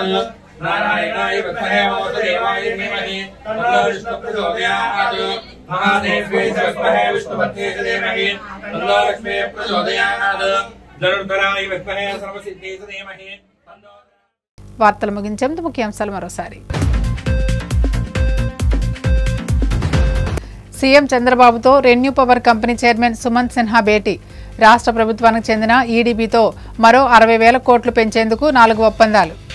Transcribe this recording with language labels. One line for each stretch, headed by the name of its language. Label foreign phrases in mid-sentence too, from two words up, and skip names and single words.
Sanskrit: नारायणाय विद्महे वासुदेवाय धीमहि तन्नः विष्णु प्रचोदयात् महादेव्यै च विद्महे विष्णुपत्न्यै च धीमहि तन्नः लक्ष्मी प्रचोदयात् धनुर्धराय विद्महे सर्वसिद्ध्यै च धीमहि.
Telugu: వార్తలు ముగించేందుకు ముఖ్యాంశాలు మరోసారి. సీఎం చంద్రబాబుతో రెన్యూ పవర్ కంపెనీ చైర్మన్ సుమంత్ సిన్హా భేటీ. రాష్ట్ర ప్రభుత్వానికి చెందిన ఈడీబీతో మరో 60,000 కోట్లు పెంచేందుకు 4 ఒప్పందాలు.